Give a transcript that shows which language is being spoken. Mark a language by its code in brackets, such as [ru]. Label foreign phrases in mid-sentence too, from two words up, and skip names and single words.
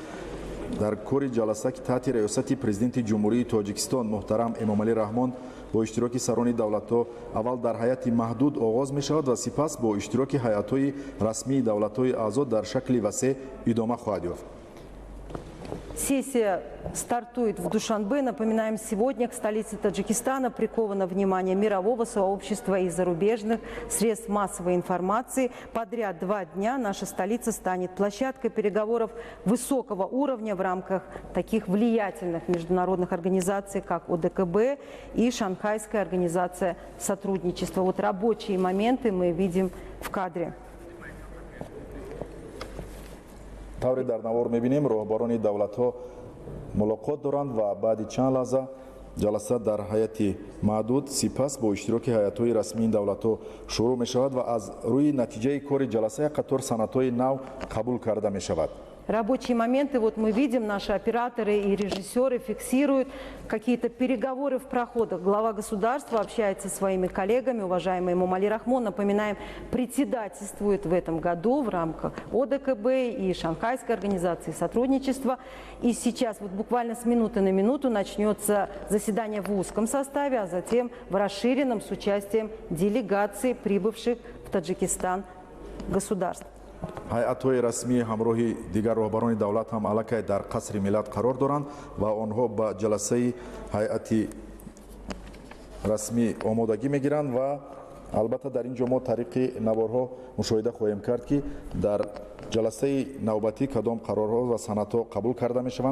[tg] дар кори ҷаласа ки таҳти раёсати президенти ҷумҳурии Тоҷикистон муҳтарам Эмомали Раҳмон бо иштироки сарони давлатҳо аввал дар ҳайати маҳдуд оғоз мешавад ва сипас бо иштироки ҳайатҳои расмии давлатҳои аъзо дар шакли васеъ идома хоҳад ёфт. [ru] Сессия стартует в Душанбе. Напоминаем, сегодня к столице Таджикистана приковано внимание мирового сообщества и зарубежных средств массовой информации. Подряд 2 дня наша столица станет площадкой переговоров высокого уровня в рамках таких влиятельных международных организаций, как ОДКБ и Шанхайская организация сотрудничества. Вот рабочие моменты мы видим в кадре. [tg] тавре дар навор мебинем роҳбарони давлатҳо мулоқот доранд ва баъди чанд лаҳза ҷаласа дар ҳайати маҳдуд сипас бо иштироки ҳайатҳои расмии давлатҳо шурӯъ мешавад ва аз рӯи натиҷаи кори ҷаласа як қатор санадҳои нав қабул карда мешавад. [ru] Рабочие моменты, вот мы видим, наши операторы и режиссеры фиксируют какие-то переговоры в проходах. Глава государства общается со своими коллегами, уважаемый Эмомали Рахмон, напоминаем, председательствует в этом году в рамках ОДКБ и Шанхайской организации сотрудничества. И сейчас вот буквально с минуты на минуту начнется заседание в узком составе, а затем в расширенном с участием делегаций, прибывших в Таджикистан государств. [tg] ҳайатҳои расмии ҳамроҳи дигар роҳбарони давлат ҳам аллакай дар қасри миллат қарор доранд ва онҳо ба ҷаласаи ҳайати расмӣ омодагӣ мегиранд ва албатта дар ин ҷо мо тариқи наворҳо мушоҳида хоҳем кард ки дар ҷаласаи навбатӣ кадом қарорҳо ва санадҳо қабул карда мешаванд.